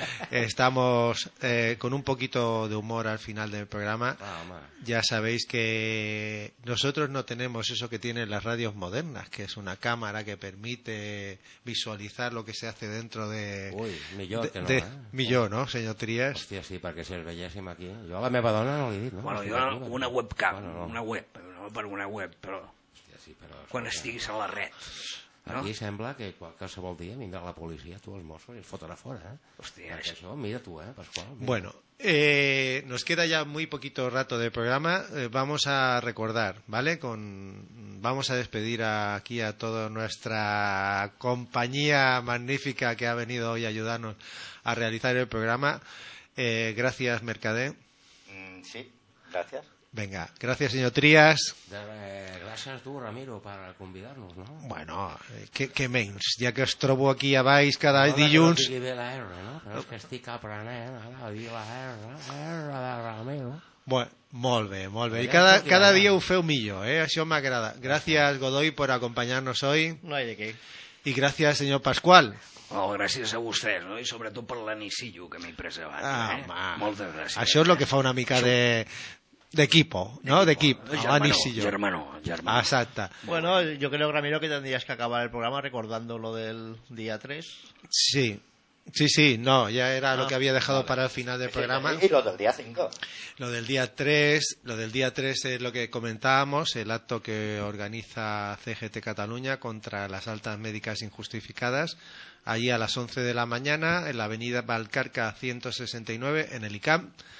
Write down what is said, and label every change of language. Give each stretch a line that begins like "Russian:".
Spanish: Estamos con un poquito de humor al final del programa.
Catalan: Ah, home.
Spanish: Ya sabéis que nosotros no tenemos eso que tienen las radios modernas, que es una cámara que permite visualizar lo que se hace dentro de...
Catalan: Uy, millor que no,
Spanish: Millor, ¿no, señor Trias?
Catalan: Hòstia, sí, perquè si es bellíssim aquí... Jo a la meva dona no l'he dit, no? Bueno, jo una webcam, però... Hòstia, sí, però... Quan estiguis a la red... No? Aquí sembla que qualsevol dia vindrà la policia, tu, els Mossos, i els fotrà fora, eh? Hòstia, perquè això, mira tu, Pascual? Mira. Bueno...
Spanish: nos queda ya muy poquito rato de programa, vamos a recordar, ¿vale? Vamos a despedir aquí a toda nuestra compañía magnífica que ha venido hoy a ayudarnos a realizar el programa. Gracias, Mercadé. Sí, gracias. Venga, gracias, señor Trias. Gracias tú, Ramiro, por convidarnos, ¿no?
Catalan: Bueno, qué menys, ja que es trobo aquí a baix cada dilluns... No, que no digui bé la R, no? Però és que estic aprenent ara a dir la R, R de Ramiro. Bueno, molt bé. I cada dia ho feu millor, eh? Això m'agrada. Gràcies, Godoy, por acompanyar-nos hoy.
Spanish: No hay de qué.
Catalan: I gràcies, senyor Pascual. Oh, gràcies a vostès, no? I sobretot per l'anissillo que m'he preservat. Ah, home. Moltes gràcies. Això és el que fa una mica de...
Spanish: d'equipo, ¿no? D'equipo.
Catalan: Germano. Exacte.
Spanish: Bueno, yo creo, Ramiro, que tendrías que acabar el programa recordando lo del día 3. Sí, no, ya era lo que había dejado para el final del programa. ¿Y lo del día 5? Lo del día 3 es lo que comentábamos, el acto que organiza CGT Cataluña contra las altas médicas injustificadas, allí a las 11 de la mañana, en la avenida Valcarca 169, en el ICAM.